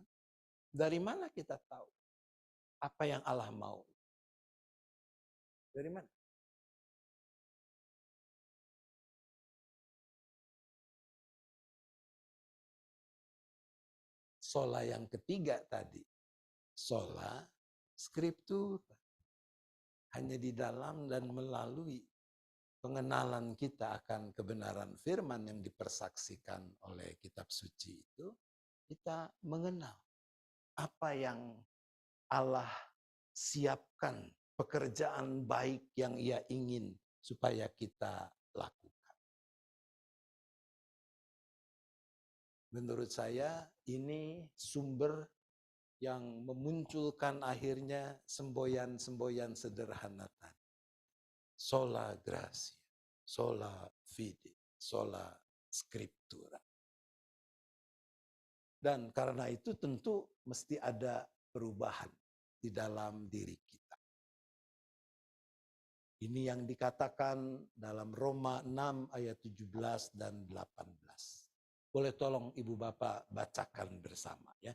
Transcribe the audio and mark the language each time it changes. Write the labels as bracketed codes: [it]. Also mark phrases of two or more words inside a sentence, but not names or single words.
[id] Dari mana kita tahu apa yang Allah mau? Dari mana? Sola yang ketiga tadi. [la] Sola scriptura. [id] Hanya di dalam dan melalui pengenalan kita akan kebenaran firman yang dipersaksikan oleh kitab suci itu, kita mengenal apa yang Allah siapkan, pekerjaan baik yang Ia ingin supaya kita lakukan. Menurut saya ini sumber yang memunculkan akhirnya semboyan-semboyan sederhana tadi. [la] Sola gratia, sola fide, sola scriptura. [id] Dan karena itu tentu mesti ada perubahan di dalam diri kita. Ini yang dikatakan dalam Roma 6 ayat 17 dan 18. Boleh tolong Ibu Bapak bacakan bersama, ya.